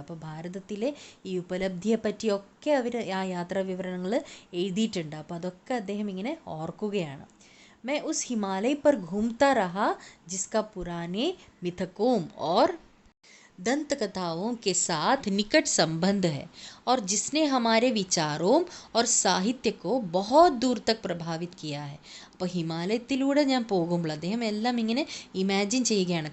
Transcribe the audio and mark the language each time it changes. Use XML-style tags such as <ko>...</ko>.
<ml>അപ്പോൾ ഭാരതത്തിലെ ഈ ഉപലബ്ധിയെ പറ്റിയൊക്കെ അവർ ആ യാത്രാ വിവരണങ്ങൾ എഴുതിയിട്ടുണ്ട്. അപ്പോൾ അതൊക്കെ അദ്ദേഹം ഇങ്ങനെ ഓർക്കുകയാണ്.</ml> <hi>मैं उस हिमालय पर घूमता रहा जिसका पुराने मिथकों और दंत कथाओं के साथ निकट संबंध है और जिसने हमारे विचारों और साहित्य को बहुत दूर तक प्रभावित किया है.</hi> <ml>അപ്പോൾ ഹിമാലയത്തിലൂടെ ഞാൻ പോകുമ്പോൾ അദ്ദേഹം എല്ലാം ഇങ്ങനെ ഇമാജിൻ ചെയ്യുകയാണ്.</ml>